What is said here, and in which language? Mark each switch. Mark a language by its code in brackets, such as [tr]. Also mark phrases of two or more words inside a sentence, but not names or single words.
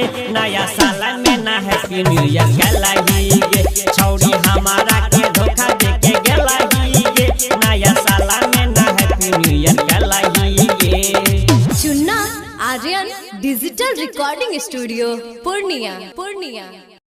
[mai] नया साल में ना [en] happy new year [mai] गेला ही गे। छौड़ी हमारा के धोखा दे के गेला ही गे। नया साल में ना [en] happy new year [mai] गेला ही गे। चुन्ना आर्यन डिजिटल रिकॉर्डिंग स्टूडियो पूर्णिया।